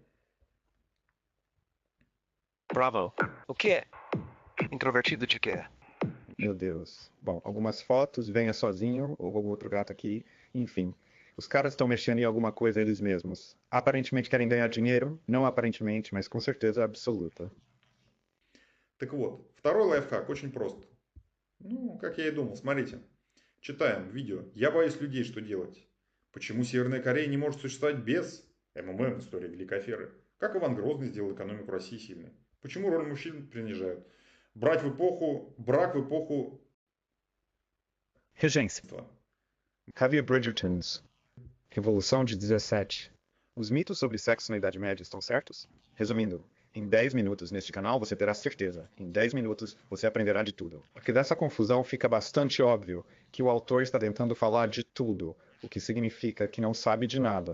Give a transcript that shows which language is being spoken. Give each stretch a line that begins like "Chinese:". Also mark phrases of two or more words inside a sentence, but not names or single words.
Portuguese: Bravo. O que é? Introvertido de quê? Meu Deus. Bom, algumas fotos, venha sozinho, ou algum outro gato aqui, enfim. Os caras estão mexendo em alguma coisa eles mesmos. Aparentemente querem ganhar dinheiro, não aparentemente, mas com certeza absoluta.
Russian: Так вот, второй лайфхак очень прост. Ну, как я и думал, смотрите. Читаем видео. Я боюсь людей, что делать. Почему Северная Корея не может существовать без МММ, история Великой Аферы? Как Иван Грозный сделал экономику России сильной? Почему роль мужчин принижают? Брак в эпоху...
Portuguese: Regência. Javier Bridgerton's Revolução de 17. Os mitos sobre sexo na Idade Média estão certos? Resumindo, em 10 minutos neste canal você terá certeza. Em 10 minutos você aprenderá de tudo. Porque dessa confusão fica bastante óbvio que o autor está tentando falar de tudo, o que significa que não sabe de nada.